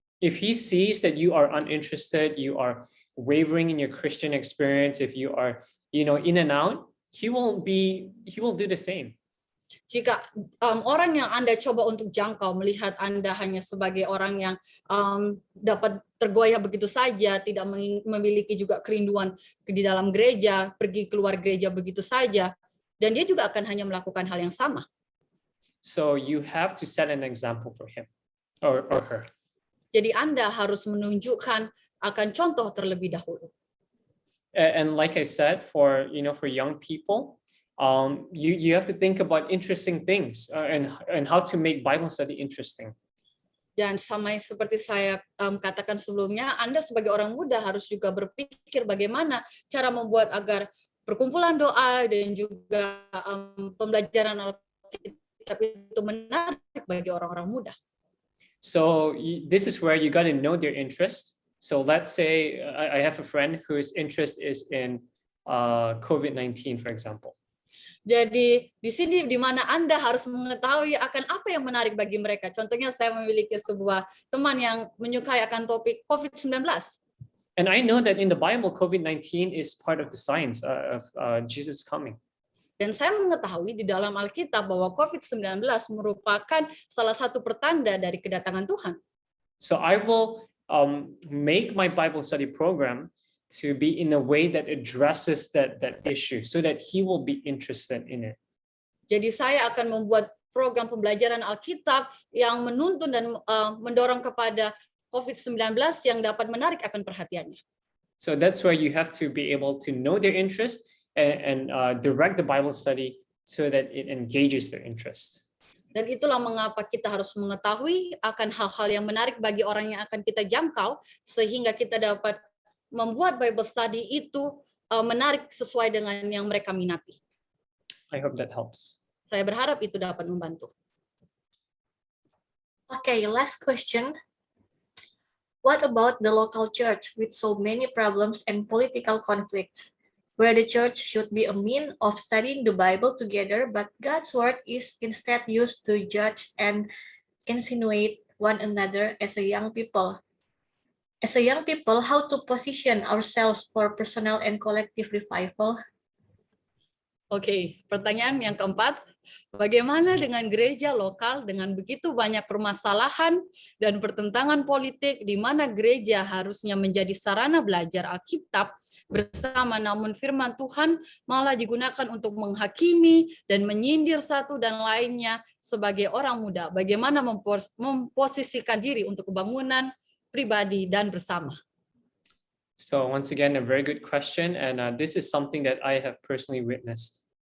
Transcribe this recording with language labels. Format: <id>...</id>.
<en>If he sees that you are uninterested, you are wavering in your Christian experience, if you are, in and out, he will do the same.</en> <id>Jika orang yang Anda coba untuk jangkau melihat Anda hanya sebagai orang yang dapat tergoyah begitu saja, tidak memiliki juga kerinduan di dalam gereja, pergi keluar gereja begitu saja, dan dia juga akan hanya melakukan hal yang sama.</id> <en>So you have to set an example for him or her.</en> <id>Jadi Anda harus menunjukkan akan contoh terlebih dahulu.</id> <en>And like I said, for young people, you have to think about interesting things and how to make Bible study interesting.</en> <id>Dan sama seperti saya katakan sebelumnya, Anda sebagai orang muda harus juga berpikir bagaimana cara membuat agar perkumpulan doa dan juga pembelajaran Alkitab itu menarik bagi orang-orang muda.</id> <en>So this is where you got to know their interest. So let's say I have a friend whose interest is in COVID-19, for example.</en> <id>Jadi di sini di mana Anda harus mengetahui akan apa yang menarik bagi mereka. Contohnya saya memiliki sebuah teman yang menyukai akan topik COVID-19.</id> <en>And I know that in the Bible, COVID-19 is part of the signs of Jesus coming.</en> <id>Dan saya mengetahui di dalam Alkitab bahwa COVID-19 merupakan salah satu pertanda dari kedatangan Tuhan.</id> <en>So I will make my Bible study program to be in a way that addresses that issue so that he will be interested in it.</en> <id>Jadi saya akan membuat program pembelajaran Alkitab yang menuntun dan mendorong kepada COVID-19 yang dapat menarik akan perhatiannya.</id> <en>So that's where you have to be able to know their interest and direct the Bible study so that it engages their interest.</en> <id>Dan itulah mengapa kita harus mengetahui akan hal-hal yang menarik bagi orang yang akan kita jangkau sehingga kita dapat membuat Bible study itu menarik sesuai dengan yang mereka minati.</id> <en>I hope that helps.</en> <id>Saya berharap itu dapat membantu.</id> <en>Okay, last question. What about the local church with so many problems and political conflicts, where the church should be a means of studying the Bible together, but God's word is instead used to judge and insinuate one another as a young people? As a young people, how to position ourselves for personal and collective revival?</en> <id>Oke, pertanyaan yang keempat. Bagaimana dengan gereja lokal dengan begitu banyak permasalahan dan pertentangan politik di mana gereja harusnya menjadi sarana belajar Alkitab bersama, namun firman Tuhan malah digunakan untuk menghakimi dan menyindir satu dan lainnya sebagai orang muda. Bagaimana memposisikan diri untuk kebangunan pribadi dan bersama?</id> <en>So once again, a very good question, and this is something that I have personally witnessed.</en>